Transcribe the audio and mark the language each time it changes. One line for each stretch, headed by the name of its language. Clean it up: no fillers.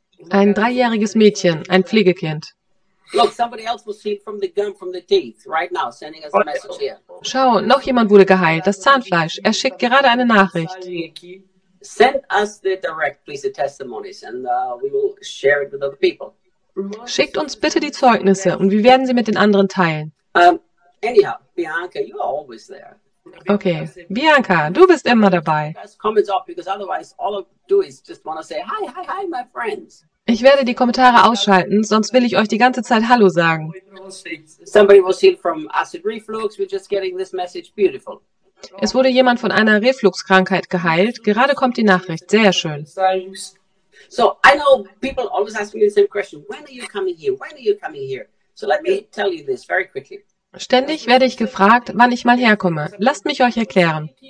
German: Ein dreijähriges Mädchen, ein Pflegekind.
English: Look, somebody else was healed from the gum, from the teeth, right now, sending us a message here.
German: Schau, noch jemand wurde geheilt, das Zahnfleisch. Er schickt gerade eine Nachricht.
English: Send us the direct, please, the testimonies, and we will share it with other people.
German: Schickt uns bitte die Zeugnisse, und wir werden sie mit den anderen teilen.
English: Anyhow, Bianca, you are always there.
German: Okay, Bianca, du bist immer dabei.
English: Comments off, because otherwise, all I do is just want to say hi, hi, hi, my friends.
German: Ich werde die Kommentare ausschalten, sonst will ich euch die ganze Zeit Hallo sagen.
English: Somebody was healed from acid reflux. We're just getting this message. Beautiful.
German: Es wurde jemand von einer Refluxkrankheit geheilt. Gerade kommt die Nachricht. Sehr schön. So, I know people always ask me the same question. When are you coming here? When are you coming here? So let me tell you this very quickly. Ständig werde ich gefragt, wann ich mal herkomme. Lasst mich euch erklären.